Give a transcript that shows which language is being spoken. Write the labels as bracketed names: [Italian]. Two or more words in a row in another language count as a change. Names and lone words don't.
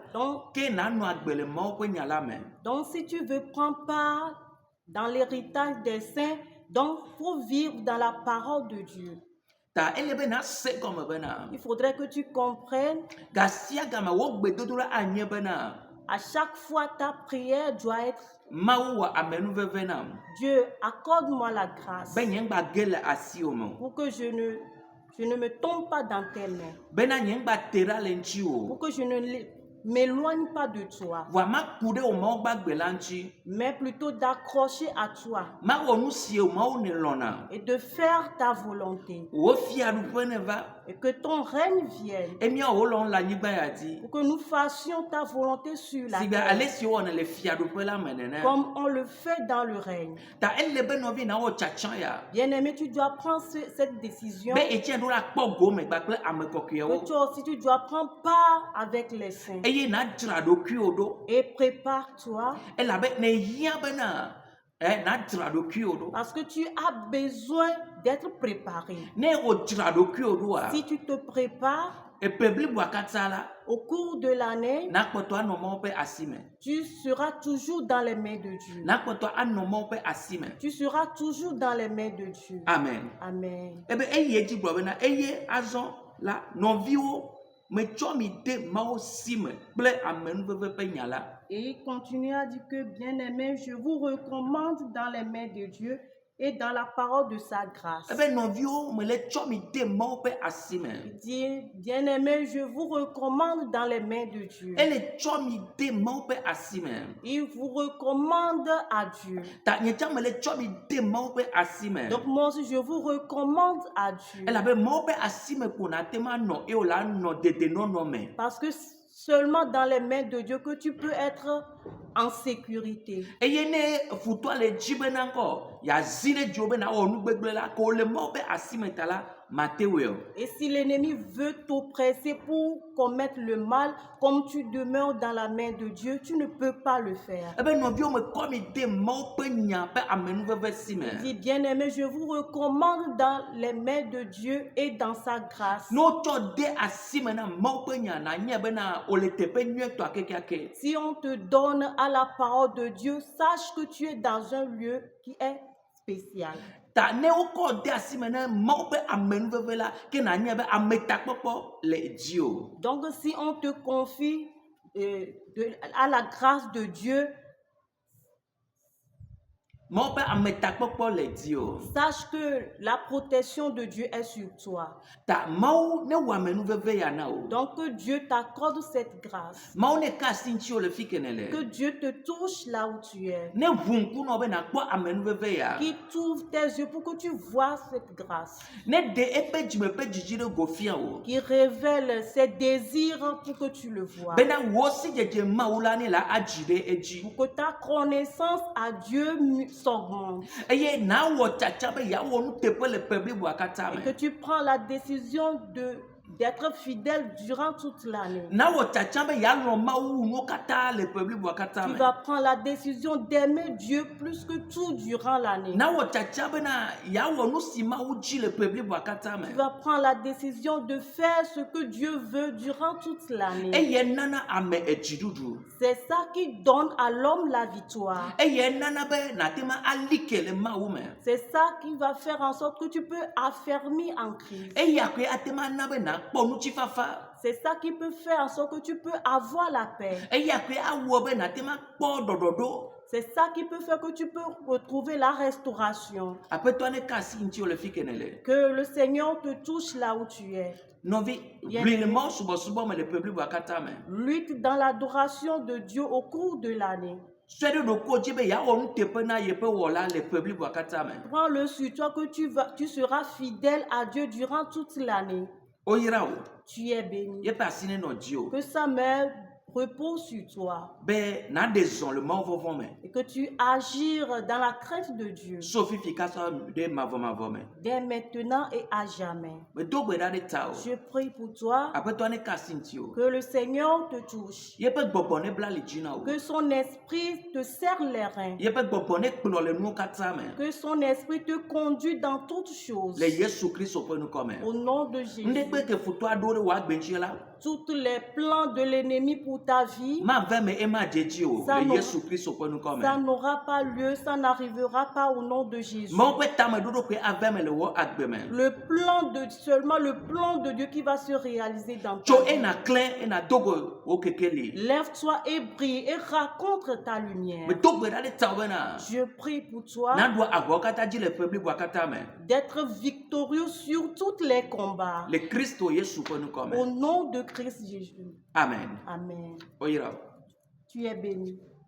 [French] Donc, [Ewe] ke nanɔ agbe le Mawu ƒe nya la me. [French] donc si tu veux prendre part dans l'héritage des saints, donc faut vivre dans la parole de Dieu. [Ewe] Ta ele be na se gɔme bena. [French] Il faudrait que tu comprennes, [Ewe] Gasia game wo gbedodo la anye bena. [French] à chaque fois ta prière doit être, [Ewe] Mawu wɔ amenuveve nam. [French] Dieu, accorde-moi la grâce [Ewe] Be nye ŋgba ge le asiwo me. [French] pour que je ne me tombe pas dans tes mains, [Ewe] Bena nye ŋgba te ɖa le ŋuti [French] pour [Ewe] o. [French] que je ne m'éloigne pas de toi, [Ewe] Voa maku ɖe wò mawo gbagbe la ŋuti. [French] mais plutôt d'accrocher à toi [Ewe] Mawɔ nu si wò mawo ne lɔ̃na. [French] et de faire ta volonté. [Ewe] Wò fiaɖuƒe ne va. [French] Et que ton règne vienne, [Ewe] Emia wò lɔ̃ le anyigba ya dzi. [French] pour que nous fassions ta volonté sur la [Ewe] Si be ale [French] terre, [Ewe] si wɔna le fiaɖuƒe la me nene. [French] comme on le fait dans le règne. [Ewe] Ta ele be nɔvi na wɔ tsatsa ya. [French] Bien-aimé, tu dois prendre cette décision, [Ewe] Be etsɛ ɖo la kpɔ gome kpakple ame [French] que [Ewe] kɔkɔewo. [French] toi aussi tu dois prendre part avec les saints. [Ewe] Eye na dzra ɖokuiwò ɖo. [French] Et prépare-toi, [Ewe] Elabe ne yia bena na dzra ɖokuiwò ɖo. [French] parce que tu as besoin d'être préparé. [Ewe] Ne wò dzra ɖokuiwò ɖoa. [French] Si tu te prépares, [Ewe] Eƒe bliboa katã la. [French] au cours de l'année, [Ewe] Nakpɔtɔ anɔ Mawu ƒe asi me. [French] tu seras toujours dans les mains de Dieu. [Ewe] Nakpɔtɔ anɔ Mawu ƒe asi me. [French] Tu seras toujours dans les mains de Dieu. [Ewe] Amen. [French] Amen. [Ewe] Ebe eye dzi gblɔ bena eye azɔ la nɔviwo metsɔ mi de Mawu si me kple amenuveve ƒe nya la. [French] Et il continue à dire que, bien-aimé, je vous recommande dans les mains de Dieu et dans la parole de sa grâce. [Ewe] Ebe nɔviwo me le tsɔ mi de Mawu ƒe asi me. [French] Il dit, bien-aimé, je vous recommande dans les mains de Dieu. [Ewe] Ele tsɔ mi de Mawu ƒe asi me. [French] Il vous recommande à Dieu. [Ewe] Ta nye tsã me le tsɔ mi de Mawu ƒe asi me. [French] Donc moi aussi, je vous recommande à Dieu. [Ewe] Elabe Mawu ƒe asi me ko nate ma nɔ eye wòle anɔ dedenɔnɔ me. [French] Parce que seulement dans les mains de Dieu que tu peux être en sécurité. [Ewe] Eye ne futɔa le dzi bena ŋkɔ yazi ɖe dziwò bena wɔ nu gbegblẽ la ko le Mawu ƒe asi me ta la mate wɔe o. [French] Et si l'ennemi veut t'oppresser pour commettre le mal, comme tu demeures dans la main de Dieu, tu ne peux pas le faire. [Ewe] Ebe nɔviwo me kɔ mi de Mawu ƒe nya ƒe amenuveve si me. [French] Il dit, bien-aimé, je vous recommande dans les mains de Dieu et dans sa grâce. [Ewe] Ne wotsɔ de asi me na Mawu ƒe nya nanya bena wòle teƒe nyuietɔ kekeake. [French] Si on te donne à la parole de Dieu, sache que tu es dans un lieu qui est spécial. [Ewe] Ta ne wokɔ de asi me na Mawu ƒe amenuveve la ke nanya be ametakpɔkpɔ le dzi o. [French] Donc, si on te confie à la grâce de Dieu, [Ewe] Mawu ƒe ametakpɔkpɔ le dzi o. [French] sache que la protection de Dieu est sur toi. [Ewe] Ta Mawu ne wɔ amenuveve ya na o. [French] Donc, que Dieu t'accorde cette grâce. [Ewe] Mawu ne ka asi ŋuti le fi kene le. [French] Que Dieu te touche là où tu es. [Ewe] Ne ʋu ŋku nɔ be nakpɔ amenuveve ya. [French] Qu'il t'ouvre tes yeux pour que tu vois cette grâce. [Ewe] Ne ɖe eƒe dzime ƒe dzidzi ɖe go fia o. [French] Qu'il révèle ses désirs pour que tu le vois. [Ewe] Bena wò si dzedze Mawu la ne la adzi ɖe edzi. [French] Pour que ta connaissance à Dieu s'augmente. [Ewe] Eye na wɔ tsatsa be yeawɔ nuteƒe le ƒe bliboa katã [French] Et [Ewe] me. [French] que tu prends la décision d'être fidèle durant toute l'année. [Ewe] Na wɔ tsatsa be yealɔ Mawu wu nuwo katã le ƒe bliboa katã [French] Tu [Ewe] me. [French] vas prendre la décision d'aimer Dieu plus que tout durant l'année. [Ewe] Na wɔ tsatsa bena yeawɔ nu si Mawu dzi le ƒe bliboa katã me. [French] Tu vas prendre la décision de faire ce que Dieu veut durant toute l'année. [Ewe] Eye nana ame edziɖuɖu. [French] C'est ça qui donne à l'homme la victoire. [Ewe] Eye nana be nate ma ali ke le Mawu me. [French] C'est ça qui va faire en sorte que tu peux affermir en Christ. [Ewe] Eya koe ate ma na be nakpɔ ŋutifafa. [French] C'est ça qui peut faire en sorte que tu peux avoir la paix. [Ewe] Eya koe awɔ be nate ma kpɔ ɖɔɖɔɖo. [French] C'est ça qui peut faire que tu peux retrouver la restauration. [Ewe] Aƒetɔ ne ka asi ŋuti le fi kene le. [French] Que le Seigneur te touche là où tu es. [Ewe] Nɔvi, ʋli le Mawu subɔsubɔ me le ƒe bliboa katã me. [French] Lutte dans l'adoration de Dieu au cours de l'année. [Ewe] Sɔ ɖe ɖokuiwò dzi be yeawɔ nuteƒe na yeƒe wɔla le ƒe bliboa katã me. [French] Prends-le sur toi que tu seras fidèle à Dieu durant toute l'année. [Ewe] Woyra wo. [French] Tu es béni. [Ewe] Yeƒe asi ne nɔ dzi o. [French] Que sa main repose sur toi. [Ewe] Be naɖe zɔ le Mawuvɔvɔ me. [French] Et que tu agir dans la crainte de Dieu. [Ewe] So fifi kasɔ ɖe mavɔmavɔ me. [French] Dès maintenant et à jamais. [Ewe] Medo gbe ɖa ɖe ta o. [French] Je prie pour toi. [Ewe] Aƒetɔ ne ka asi ŋuti o. [French] Que le Seigneur te touche. [Ewe] Yeƒe gbɔgbɔ ne bla ali dzi na o. [French] Que son esprit te serre les reins. [Ewe] Yeƒe gbɔgbɔ ne kplɔ le nuwo katã me. [French] Que son esprit te conduit dans toutes choses. [Ewe] Le Yesu Kristo ƒe ŋkɔ [French] Au [Ewe] me. [French] nom de Jésus. [Ewe] Ŋɖekpe ke futɔ aɖewo ɖe wò agbe ŋuti la. [French] Tous les plans de l'ennemi pour ta vie, [Ewe] Mave me ema dze dzi o [French] Ça [Ewe] le [French] non. [Ewe] Yesu Kristo ƒe ŋkɔ [French] ça [Ewe] me. [French] n'aura pas lieu, ça n'arrivera pas au nom de Jésus. [Ewe] Mawu ƒe tameɖoɖo koe ave me le wò agbe me. [French] Seulement le plan de Dieu qui va se réaliser dans [Ewe] Tso [French] ta vie. [Ewe] ena klẽ ena dogo wo keke li. [French] Lève-toi et brille et raconte ta lumière. [Ewe] Medo gbe ɖa ɖe ta wo bena. [French] Je prie pour toi [Ewe] Naɖua avɔwo katã dzi le ƒe bliboa katã me. [French] d'être victorieux sur tous les combats. [Ewe] Le Kristo Yesu ƒe ŋkɔ [French] Au [Ewe] me. [French] nom de Christ Jésus. [Ewe] Amen. [French] Amen. [Ewe] Oyira. [French] Tu es béni.